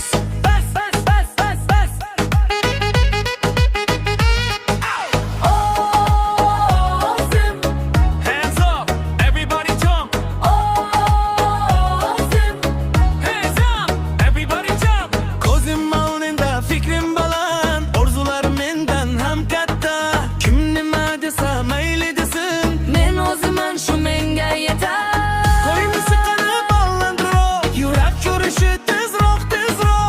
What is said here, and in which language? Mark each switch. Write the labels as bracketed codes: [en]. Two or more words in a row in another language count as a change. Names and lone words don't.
[uz] Bas, bas, bas, bas, bas. O'zim, [en] hands up, everybody jump. [uz] o'zim. [en] Hands up, everybody jump. [uz] Ko'zim oldinda, fikrim baland, orzularim mendan ham katta. Kim nima desa mayli desin, Men o'ziman, shu menga yetar. qo'y musiqani balandroq, yurak churishi tezroq, tezroq.